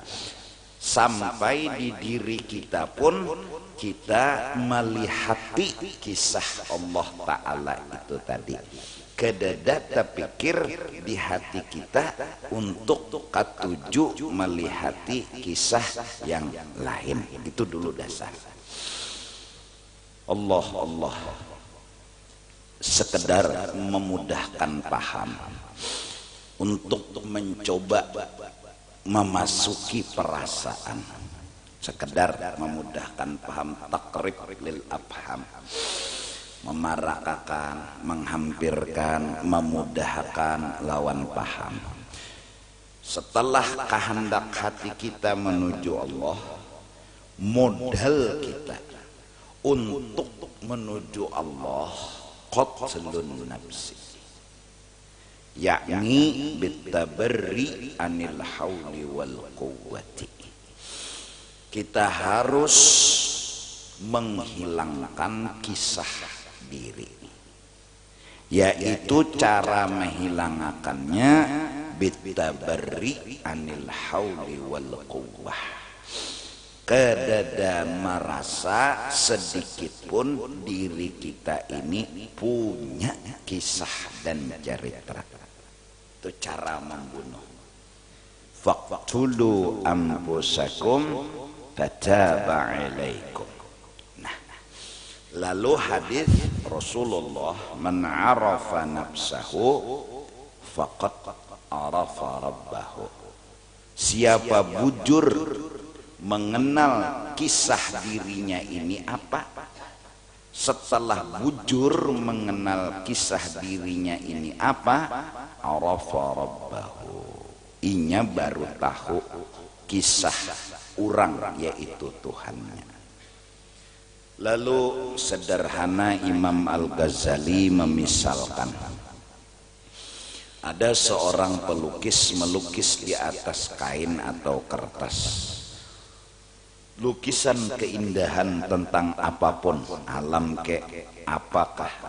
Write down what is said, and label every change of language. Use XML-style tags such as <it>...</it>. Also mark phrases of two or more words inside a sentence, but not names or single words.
<id>Sampai di diri kita pun kita melihati kisah Allah ta'ala itu tadi.</id> <bjn>Kedada terpikir di hati kita untuk katujuh melihati kisah yang lain.</bjn> <id>Itu dulu dasar. Allah sekedar memudahkan paham untuk mencoba memasuki perasaan, sekedar memudahkan paham,</id> <ar>تقريب للأفهام,</ar> <id>memarakakan, menghampirkan, memudahkan lawan paham. Setelah kehendak hati kita menuju Allah, modal kita untuk menuju Allah</id> <ar>قتل النفس,</ar> <id>yakni</id> <ar>بالتبري عن الحول والقوة.</ar> <id>Kita harus menghilangkan kisah diri, yaitu cara menghilangkannya</id> <ar>بالتبري عن الحول والقوة.</ar> <bjn>Kedada merasa sedikit pun diri kita ini punya kisah dan cerita.</bjn> <id>Itu cara membunuh.</id> <ar>فاقتلوا أنفسكم فتاب عليكم.</ar> <id>Nah, lalu hadis Rasulullah,</id> <ar>من عرف نفسه فقد عرف ربه.</ar> <bjn>Siapa bujur mengenal kisah dirinya ini apa, setelah bujur mengenal kisah dirinya ini apa,</bjn> <ar>عرف ربه,</ar> <bjn>inya baru tahu kisah orang, yaitu Tuhannya.</bjn> <id>Lalu sederhana Imam Al-Ghazali memisalkan, ada seorang pelukis melukis di atas kain atau kertas lukisan keindahan tentang apapun, alam ke apakah.</id>